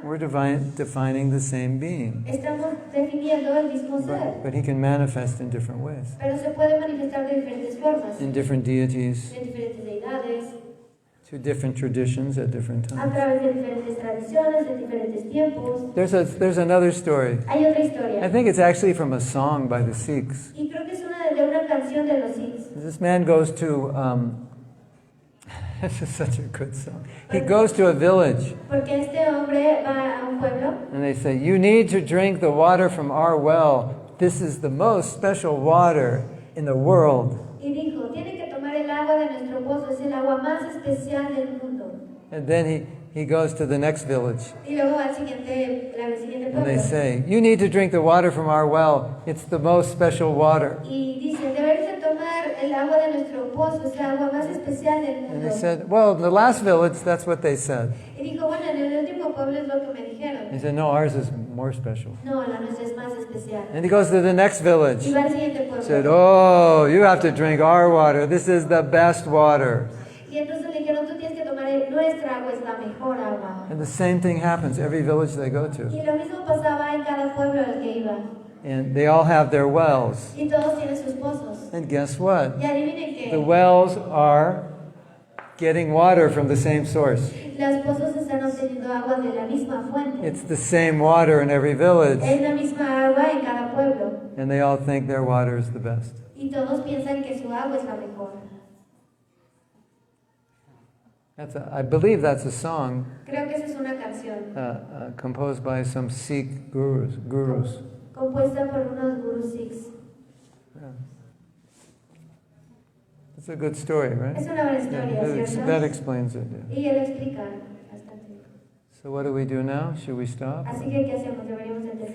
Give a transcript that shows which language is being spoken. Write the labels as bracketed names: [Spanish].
[English] we're defining the same being. [Spanish] estamos definiendo el mismo ser. [English] But he can manifest in different ways, [Spanish] Pero se puede manifestar de diferentes formas, [English] in different deities, [Spanish] de diferentes deidades, [English] to different traditions at different [Spanish] a [English] times. [Spanish] través de diferentes tradiciones, de diferentes tiempos. [English] There's another story. [Spanish] Hay otra historia. [English] I think it's actually from a song by the Sikhs. [Spanish] Y creo que es de una canción de los Sikhs. [English] This man goes to, this is such a good song. He goes to a village [Spanish] Porque este hombre va a un pueblo [English] and they say, you need to drink the water from our well. This is the most special water in the world. [Spanish] y dijo, tiene que tomar el agua de nuestro pozo, es el agua más especial del mundo. [English] And then he goes to the next village [Spanish] Y luego al siguiente [English] and [Spanish] pueblo. [English] they say, you need to drink the water from our well. It's the most special water. [Spanish] Y dice, deberías de tomar el agua de nuestro pozo, es el agua más especial del [English] And [Spanish] mundo. [English] they said, well, in the last village, that's what they said. [Spanish] Y dijo, bueno, en el último pueblo es lo que me dijeron. [English] He said, no, ours is more special. [Spanish] No, la nuestra es más especial. [English] And he goes to the next village. [Spanish] Y va al siguiente [English] He [Spanish] pueblo. [English] said, oh, you have to drink our water. This is the best water. [Spanish] Y entonces le dijeron, tú tienes que tomar nuestra agua, es la mejor agua. [English] And the same thing happens every village they go to. [Spanish] Y lo mismo pasaba en cada pueblo al que iba. [English] And they all have their wells. [Spanish] Y todos tienen sus pozos. [English] And guess what? [Spanish] Y adivinen qué. [English] The wells are getting water from the same source. [Spanish] Los pozos están obteniendo agua de la misma fuente. [English] It's the same water in every village. [Spanish] Es la misma agua en cada pueblo. [English] And they all think their water is the best. [Spanish] Y todos piensan que su agua es la mejor. [English] I believe that's a song [Spanish] Creo que esa es una canción [English] composed by some Sikh gurus. [Spanish] compuesta por unos gurus sikhs. [English] Yeah. It's a good story, right? [Spanish] Es una buena historia, ¿cierto? [English] That explains it. Yeah. [Spanish] Y él explica bastante. [English] So what do we do now? Should we stop? [Spanish] Así que, ¿qué hacemos? ¿Deberíamos detenernos?